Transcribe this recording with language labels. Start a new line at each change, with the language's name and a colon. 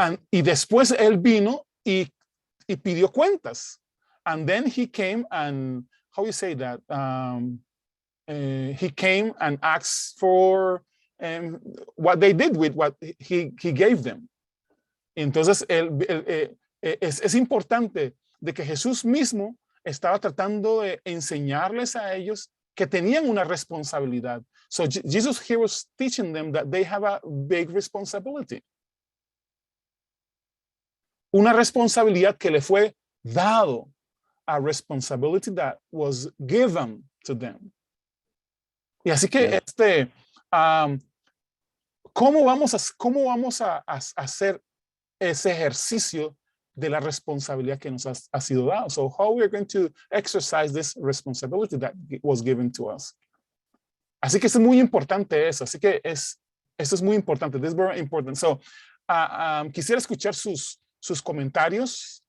Spanish: Y después él vino y pidió cuentas.
English: And then he came and, how you say that? He came and asked for what they did with what he gave them.
Spanish: Entonces, es importante de que Jesús mismo estaba tratando de enseñarles a ellos que tenían una responsabilidad.
English: So Jesus here was teaching them that they have a big responsibility.
Spanish: Una responsabilidad que le fue dado.
English: A responsibility that was given to them.
Spanish: Y así que ¿cómo vamos a hacer ese ejercicio de la responsabilidad que nos ha sido dado?
English: So how we are going to exercise this responsibility that was given to us.
Spanish: Así que es muy importante eso. Así que eso es muy importante.
English: This is very important.
Spanish: So quisiera escuchar sus comentarios.